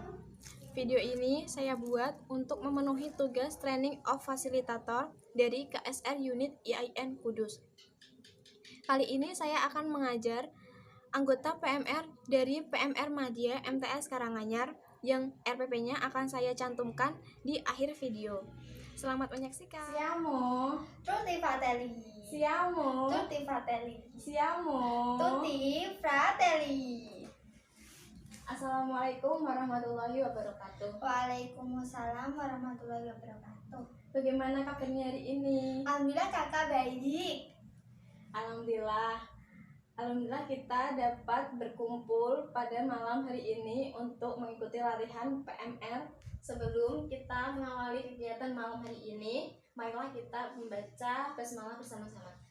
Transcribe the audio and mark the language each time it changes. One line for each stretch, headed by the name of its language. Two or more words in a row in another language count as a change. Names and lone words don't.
Indonesian: Video ini saya buat untuk memenuhi tugas
English: Training of Facilitator
Indonesian: dari KSR Unit IAIN Kudus. Kali ini saya akan mengajar anggota PMR dari PMR Madya MTS Karanganyar yang RPP-nya akan saya cantumkan di akhir video. Selamat menyaksikan.
Italian: Siamo, Tutti fratelli. siamo, Tutti fratelli. siamo. Tutti fratelli.
Arabic: السلام عليكم ورحمة الله وبركاته. وعليكم السلام ورحمة الله وبركاته.
Indonesian: Bagaimana kabarnya hari ini? Alhamdulillah kakak baik. Alhamdulillah kita dapat berkumpul pada malam hari ini untuk mengikuti latihan PMR. Sebelum kita mengawali kegiatan malam hari ini, marilah kita membaca basmalah bersama-sama.